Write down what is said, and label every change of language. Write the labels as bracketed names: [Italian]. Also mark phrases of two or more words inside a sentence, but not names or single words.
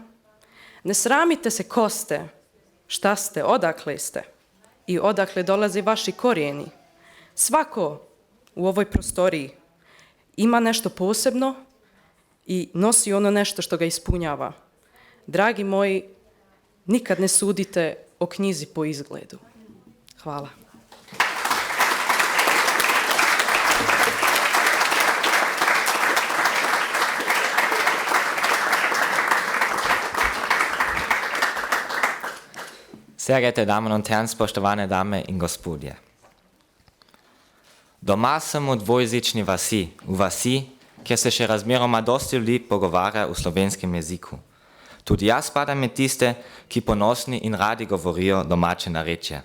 [Bosnian] Ne sramite se ko ste, šta ste, odakle ste i odakle dolaze vaši korijeni. Svako u ovoj prostoriji ima nešto posebno i nosi ono nešto što ga ispunjava. Dragi moji, nikad ne sudite o knjizi po izgledu. Hvala. [German] Sehr geehrte Damen und Herren, [Slovenian] spoštovane dame in gospodje. Doma sem v dvojezični vasi, v vasi, kjer se še razmeroma dosti ljudi pogovarja v slovenskem jeziku. Tudi jaz spadam med tiste, ki ponosni in radi govorijo domače narečje.